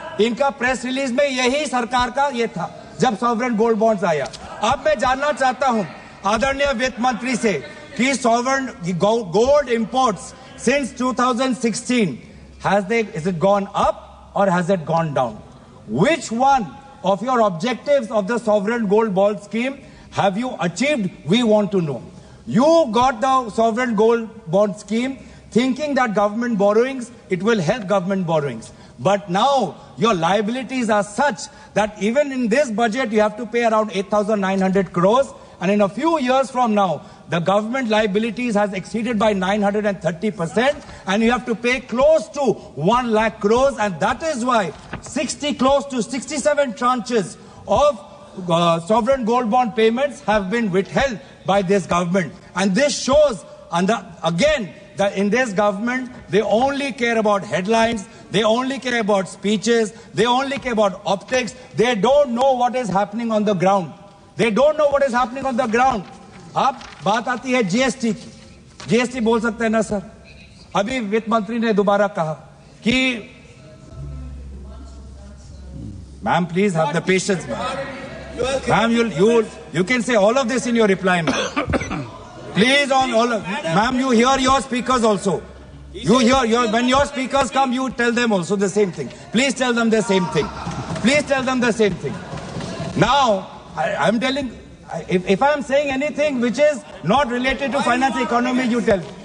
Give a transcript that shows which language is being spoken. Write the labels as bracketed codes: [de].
[hi] इनका press release में यही सरकार का ये था जब सॉवरेन गोल्ड बॉन्ड्स आया। अब मैं जानना चाहता हूं आदरणीय वित्त मंत्री से कि [en] Sovereign gold imports since 2016 is it gone up or has it gone down? Which one of your objectives of the sovereign gold bond scheme have you achieved? We want to know. You got the sovereign gold bond scheme thinking that government borrowings, it will help government borrowings. But now your liabilities are such that even in this budget you have to pay around 8,900 crores, and in a few years from now the government liabilities has exceeded by 930%, and you have to pay close to 1 lakh crores, and that is why close to 67 tranches of sovereign gold bond payments have been withheld by this government. And this shows, again, that in this government they only care about headlines, they only care about speeches, they only care about optics. They don't know what is happening on the ground. They don't know what is happening on the ground. [hi] अब बात आती है GST की। GST बोल सकते हैं ना sir? अभी वित्त मंत्री ने दोबारा कहा कि [en] Ma'am please have the patience ma'am, you can say all of this in your reply, ma'am. Please, ma'am, you hear your speakers also. You hear when your speakers come, you tell them also the same thing. Please tell them the same thing. Please tell them the same thing. Now, I'm telling, if I'm saying anything which is not related to finance economy, you tell.